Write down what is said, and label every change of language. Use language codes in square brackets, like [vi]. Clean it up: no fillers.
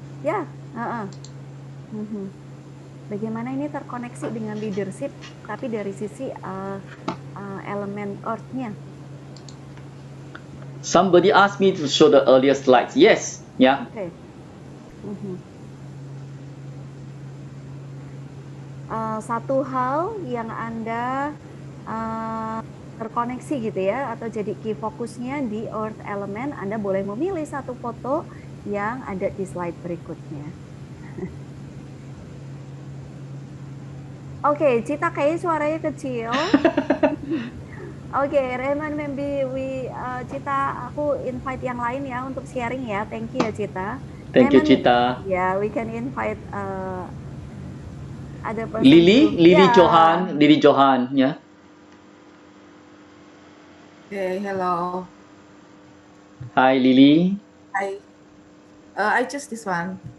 [id] Ya, bagaimana ini terkoneksi dengan leadership, tapi dari sisi elemen earth-nya? [en] Somebody asked me to show the earlier slides. Yes, yeah. [id] Oke. Satu hal yang Anda terkoneksi gitu ya, atau jadi key fokusnya di earth element, Anda boleh memilih satu foto yang ada di slide berikutnya. Oke, Cita kayaknya suaranya kecil. Oke, Rehman, maybe Cita, aku invite yang lain ya untuk sharing ya. [en] Thank you ya Cita. Thank you, Rehman, Cita. Yeah, we can invite other person. Lily Yeah. Johan, yeah. Okay, hello. Hi, Lily. Hi. I choose this one.